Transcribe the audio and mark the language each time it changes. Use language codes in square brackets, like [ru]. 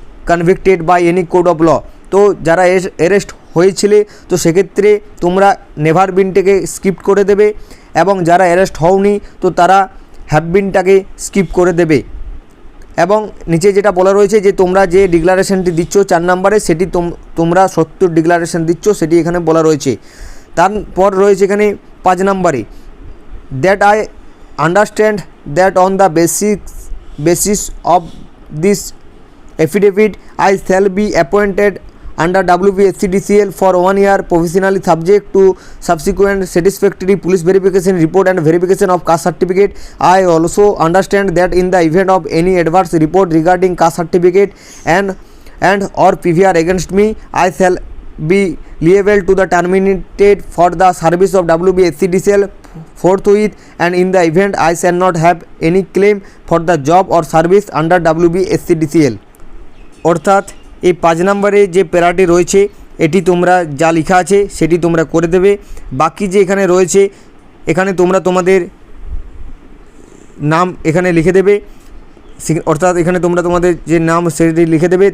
[en] Convicted by any code of law. [bn] তো যারা arrest হয়েছিলে তো সেক্ষেত্রে তোমরা নেভার বিনটাকে স্কিপ করে দেবে, এবং যারা অ্যারেস্ট হওনি তো তারা হ্যাভ বিনটাকে স্কিপ করে দেবে। এবং নিচে যেটা বলা রয়েছে যে তোমরা যে ডিক্লারেশনটি দিচ্ছ 4 নম্বরে সেটি তোমরা সত্য ডিক্লারেশন দিচ্ছ, সেটি এখানে বলা রয়েছে। তারপর রয়েছে এখানে 5 নম্বরে, [en] That I understand that on the basis of this affidavit I shall be appointed under WBSCDCL for 1 year provisionally subject to subsequent satisfactory police verification report and verification of caste certificate. I also understand that in the event of any adverse report regarding caste certificate and or PVR against me, I shall be liable to the terminated for the service of WBSCDCL forthwith, and in the event I shall not have any claim for the job or service under WBSCDCL. [bn] অর্থাৎ এই 5 নম্বরে যে প্যারাটি রয়েছে এটি তোমরা যা লেখা আছে সেটি তোমরা করে দেবে। বাকি যে এখানে রয়েছে এখানে তোমরা তোমাদের নাম এখানে লিখে দেবে, অর্থাৎ এখানে তোমরা তোমাদের যে নাম সেটি লিখে দেবে।